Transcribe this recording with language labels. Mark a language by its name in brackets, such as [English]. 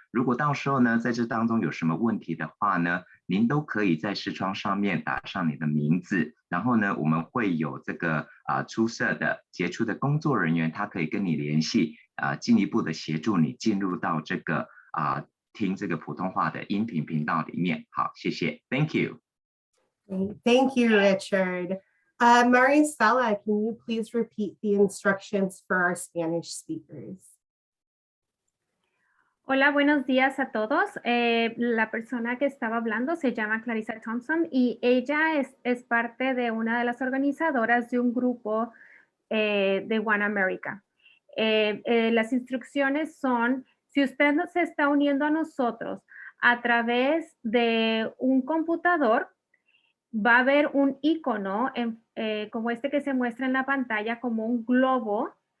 [Chinese] 如果到时候呢，在这当中有什么问题的话呢，您都可以在视窗上面打上你的名字，然后呢，我们会有这个出色的杰出的工作人员，他可以跟你联系，进一步的协助你进入到这个听这个普通话的音频频道里面。好，谢谢 ， [English] Thank you. Thank you, Richard. Marisela, can you please repeat the instructions for our Spanish speakers? [Spanish] Hola, buenos días a todos. La persona que estaba hablando se llama Clarissa Thompson y ella es parte de una de las organizadoras de un grupo de OneAmerica. Las instrucciones son, si usted se está uniendo a nosotros a través de un computador, va a haber un icono como este que se muestra en la pantalla como un globo.